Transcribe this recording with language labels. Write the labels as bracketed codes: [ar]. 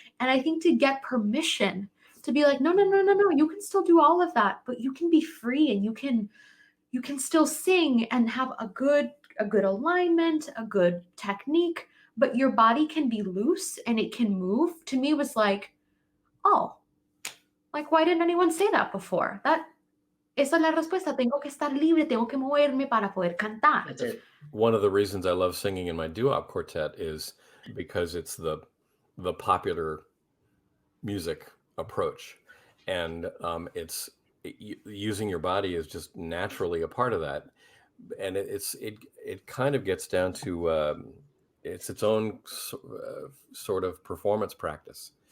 [en] And I think to get permission to be like, no, you can still do all of that, but you can be free and you can still sing and have a good alignment, a good technique, but your body can be loose and it can move. To me was like, oh, like why didn't anyone say that before? [es] Esa es la respuesta. Tengo que estar libre, tengo que moverme para poder cantar. [en] That's it. One of the reasons I love singing in my doo-wop quartet is because it's the popular music approach, and it's using your body is just naturally a part of that, and it kind of gets down to it's its own sort of performance practice.